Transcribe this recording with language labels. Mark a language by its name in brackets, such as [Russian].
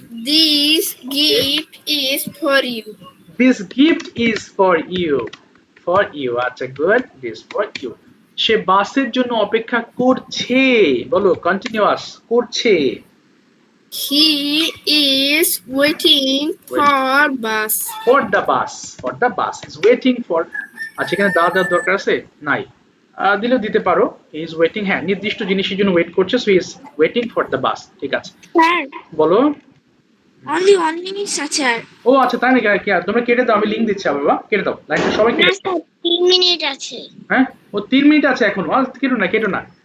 [English] This gift is for you. This gift is for you. For you, [Bangla] আচ্ছা good. [English] This for you. [Bangla] সে বাসের জন্য অপেক্ষা করছে, বলো কন্টিনিউয়াস, করছে। [English] He is waiting for bus. For the bus, for the bus is waiting for। [Bangla] আচ্ছা এখানে দেওয়ার দরকার আছে? নাই। দিলেও দিতে পারো। [English] he is waiting, [Bangla] হ্যাঁ নির্দিষ্ট জিনিসের জন্য ওয়েট করছে, so [English] He is waiting for the bus. [Bangla] ঠিক আছে স্যার বলো। অনলি 1 মিনিট আছে। ও আচ্ছা তাই নাকি? কি তোমরা কেটে দাও, আমি লিংক দিচ্ছি। বাবা কেটে দাও লাইনটা, সবাই কেটে দাও। 3 মিনিট আছে। হ্যাঁ ও 3 মিনিট আছে এখনো। কেটো না কেটো না।